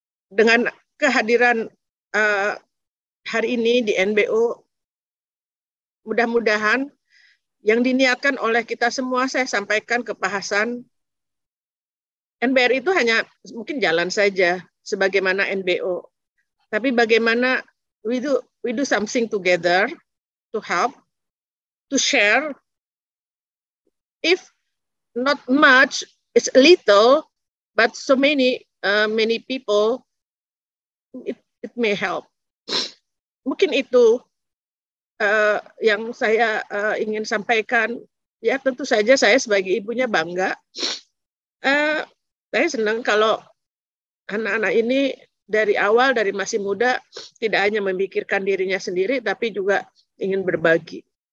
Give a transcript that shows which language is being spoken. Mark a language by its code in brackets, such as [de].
[id] dengan kehadiran hari ini di NBO, mudah-mudahan yang diniatkan oleh kita semua, saya sampaikan ke Pak Hasan, NBRI itu hanya mungkin jalan saja sebagaimana NBO, tapi bagaimana [en] we do something together to help, to share. If not much, it's little, but so many people, it may help. [id] Mungkin itu yang saya ingin sampaikan. Ya tentu saja saya sebagai ibunya bangga. Saya senang kalau anak-anak ini dari awal, dari masih muda, tidak hanya memikirkan dirinya sendiri, tapi juga ingin berbagi.